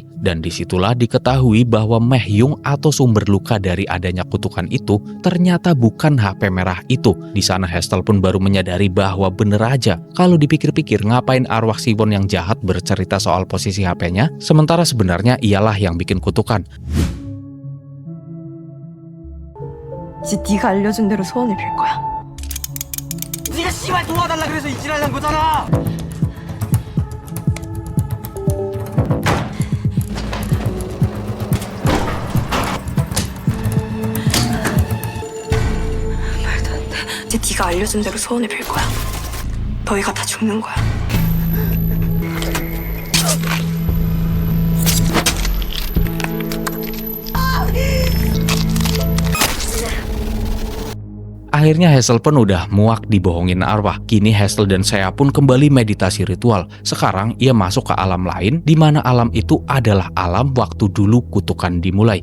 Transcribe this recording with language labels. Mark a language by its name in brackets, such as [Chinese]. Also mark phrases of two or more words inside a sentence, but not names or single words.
[Indonesian] Dan disitulah diketahui bahwa Mehyung atau sumber luka dari adanya kutukan itu ternyata bukan HP merah itu. Di sana Hestel pun baru menyadari bahwa bener aja, kalau dipikir-pikir ngapain arwah Siwon yang jahat bercerita soal posisi HP-nya, sementara sebenarnya ialah yang bikin kutukan. [Korean] 이제 네가 알려준 대로 소원을 빌 거야. 네가 씨발 도와달라 그래서 이질하려는 거잖아. 말도 안 돼. 이제 네가 알려준 대로 소원을 빌 거야. 너희가 다 죽는 거야. [Indonesian] Akhirnya Hestel pun udah muak dibohongin arwah. Kini Hestel dan saya pun kembali meditasi ritual. Sekarang ia masuk ke alam lain, di mana alam itu adalah alam waktu dulu kutukan dimulai.